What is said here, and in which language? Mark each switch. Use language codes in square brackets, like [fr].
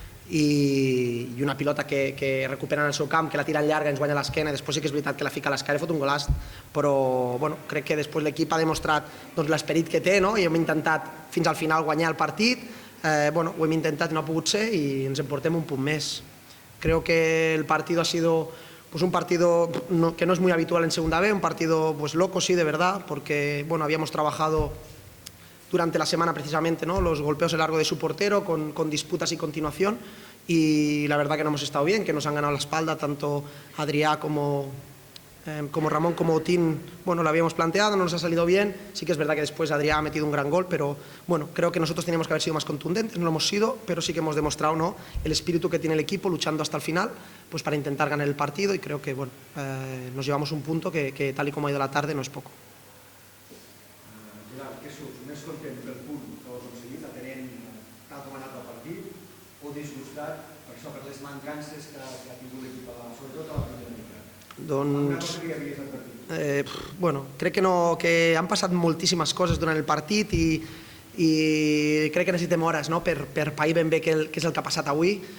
[ca] i una pilota que recuperen al seu camp, que la tira llarga, ens guanya l'esquena, després sí que és veritat que la fica a l'esquena, fot un golaç, però crec que després l'equip ha demostrat l'esperit que té i hem intentat fins al final guanyar el partit, ho hem intentat i no ha pogut ser i ens en portem un punt més. [es] Creo que el partido ha sido un partido que no es muy habitual en segunda B, un partido loco, sí, de verdad, porque habíamos trabajado durante la semana precisamente los golpeos a largo de su portero con disputas y continuación y la verdad que no hemos estado bien, que nos han ganado la espalda tanto Adrià como Ramón como Otín, lo habíamos planteado, no nos ha salido bien, sí que es verdad que después Adrià ha metido un gran gol, pero creo que nosotros teníamos que haber sido más contundentes, no lo hemos sido, pero sí que hemos demostrado el espíritu que tiene el equipo luchando hasta el final para intentar ganar el partido y creo que nos llevamos un punto que tal y como ha ido la tarde no es poco. [ca] Gerard, què surts? Més content pel punt que heu aconseguit, atenent tal com ha anat el partit, o disgustat per això, per les mancances que ha tingut l'equip, sobretot a la primera mitja? Alguna cosa que hi havies advertit? Crec que han passat moltíssimes coses durant el partit i crec que necessitem hores per pair ben bé què és el que ha passat avui.